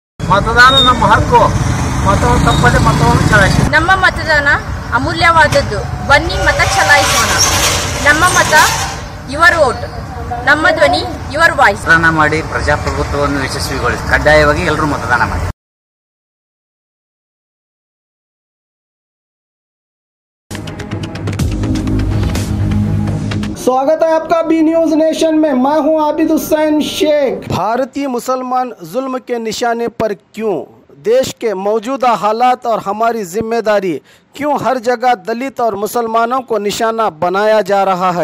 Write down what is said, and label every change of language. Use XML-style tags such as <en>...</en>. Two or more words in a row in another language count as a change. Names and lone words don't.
<kn>ಮತದಾನ ನಮ್ಮ ಹಕ್ಕು. ಮತವನ್ನು ತಪ್ಪದೆ ಮತವನ್ನು ಚಲಾಯಿಸಿ. ನಮ್ಮ ಮತದಾನ ಅಮೂಲ್ಯವಾದದ್ದು. ಬನ್ನಿ ಮತ ಚಲಾಯಿಸೋಣ. ನಮ್ಮ ಮತ</kn> <en>your vote,</en> <kn>ನಮ್ಮ ಧ್ವನಿ</kn> <en>your voice.</en> <kn>ಮತದಾನ ಮಾಡಿ ಪ್ರಜಾಪ್ರಭುತ್ವವನ್ನು ಯಶಸ್ವಿಗೊಳಿಸಿ. ಕಡ್ಡಾಯವಾಗಿ ಎಲ್ಲರೂ ಮತದಾನ ಮಾಡಿ.</kn> <hi>स्वागत है आपका बी न्यूज़ नेशन में। मैं हूं आबिद हुसैन शेख। भारतीय मुसलमान जुल्म के निशाने पर क्यों? देश के मौजूदा हालात और हमारी जिम्मेदारी, क्यों हर जगह दलित और मुसलमानों को निशाना बनाया जा रहा है?</hi>